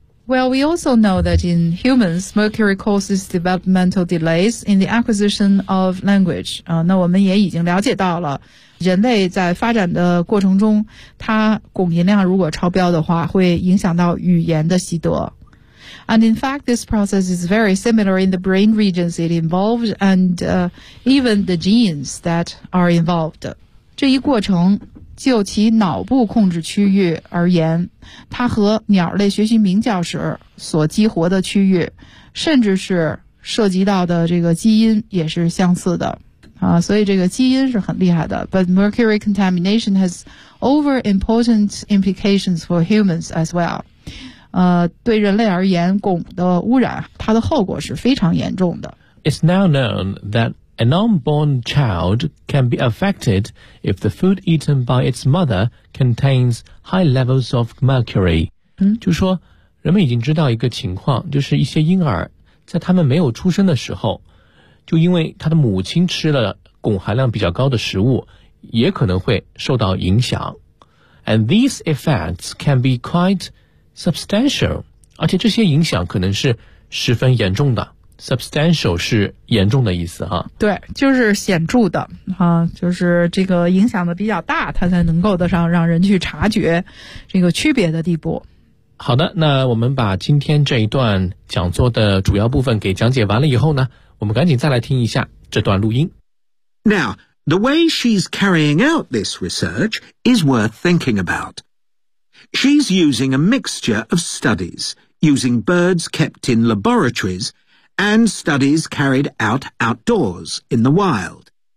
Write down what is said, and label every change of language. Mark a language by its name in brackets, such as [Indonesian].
[English] Well, we also know that in humans, mercury causes developmental delays in the acquisition of language. [Chinese] 那我们也已经了解到了，人类在发展的过程中，它汞含量如果超标的话，会影响到语言的习得。 [English] And in fact, this process is very similar in the brain regions it involves and, even the genes that are involved. [Chinese] 这一过程就其脑部控制区域而言，它和鸟类学习鸣叫时所激活的区域，甚至是涉及到的这个基因也是相似的。所以这个基因是很厉害的。 [English] But mercury contamination has over important implications for humans as well. [Chinese] 对人类而言，汞的污染，它的后果是非常严重的。 [English] It's now known that an unborn child can be affected if the food eaten by its mother contains high levels of mercury. [Chinese] 就说人们已经知道一个情况，就是一些婴儿在他们没有出生的时候，就因为他的母亲吃了汞含量比较高的食物，也可能会受到影响。 [English] And these effects can be quite substantial. [Chinese] 而且这些影响可能是十分严重的。 Substantial 是严重的意思啊。对，就是显著的啊，就是这个影响的比较大，它才能够得上让人去察觉这个区别的地步。好的，那我们把今天这一段讲座的主要部分给讲解完了以后呢，我们赶紧再来听一下这段录音。 [English] Now, the way she's carrying out this research is worth thinking about. She's using a mixture of studies, using birds kept in laboratories,and studies carried out outdoors in the wild.